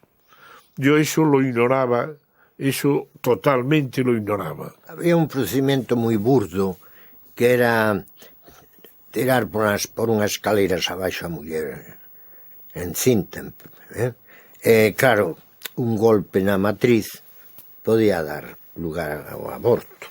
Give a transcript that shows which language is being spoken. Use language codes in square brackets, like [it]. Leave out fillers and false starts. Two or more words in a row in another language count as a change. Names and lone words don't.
[es] Yo eso lo ignoraba, eso totalmente lo ignoraba. [gl] Había un procedimento moi burdo que era tirar por unhas escaleiras abaixo a muller encinta. Claro, un golpe na matriz podía dar lugar ao aborto.